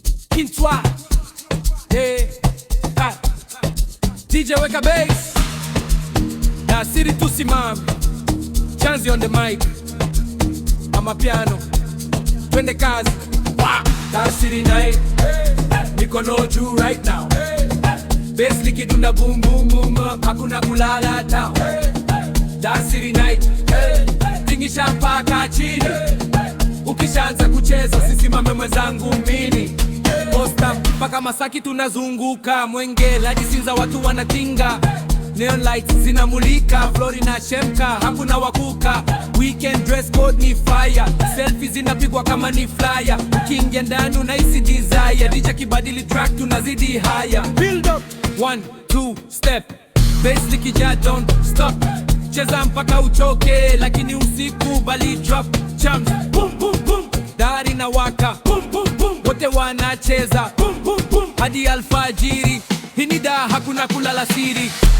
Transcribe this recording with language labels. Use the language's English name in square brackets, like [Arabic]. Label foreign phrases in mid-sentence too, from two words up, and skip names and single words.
[Swahili] Kintwa. Eh, ah. D J weka bass. Na siri tusimame. Chanzi [English] on the mic. [Swahili] Ama piano. Twende kazi. Wah! Dasiri night. Mikono juu [English] right now. [Swahili] Bass likidunda boom, boom, boom, boom. Hakuna kulala town. Dasiri night. Tingisha mpaka chini. Ukishaanza kucheza, usisimame mwenzangu mini. Posta mpaka Masaki tunazunguka. Mwenge, hadi Sinza watu wanatinga. [English] Neon lights [Swahili] zinamulika, Flori na Shemka, hakuna wakuka. [English] Weekend dress code [Swahili] ni fire, selfie zinapigwa kama ni flyer. Ukiingia ndani unahisi desire, D J kibadili track tunazidi higher. [English] Build up, one, two, step, bass likija don't stop. [Swahili] Cheza mpaka uchoke, lakini usikubali drop. Jump, boom, boom, boom, dari na waka, boom, boom, boom, wote wanacheza, boom, boom, boom, hadi alfajiri. Hii ni da, hakuna kulala siri.